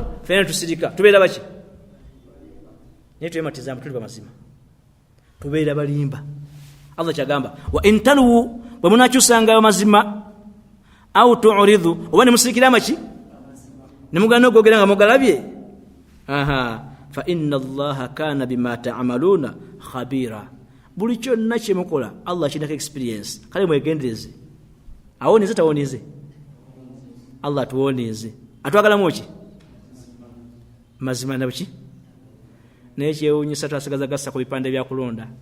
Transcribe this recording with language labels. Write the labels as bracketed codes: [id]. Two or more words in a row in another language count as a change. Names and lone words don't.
[lg] fena tusirika tubeera baki naye twematizamu tuli bamazima tubeera balimba Allah kyagamba [ar] وإن تلووا [lg] bwe munaakyusangayo mazima [ar] أو تعرضوا [lg] oba ne musirikira amaki ne mugana ogogera nga mugalabye [ar] فإن الله كان بما تعملون خبيرا [lg] buli kyonna kye mukola Allah kinako experience kale mwegendereze awonize tawonize Allah tuwonize atwagalamu ki mazima nabiki naye kyewuunyisa twasigaza gassa ku bipande bya kulonda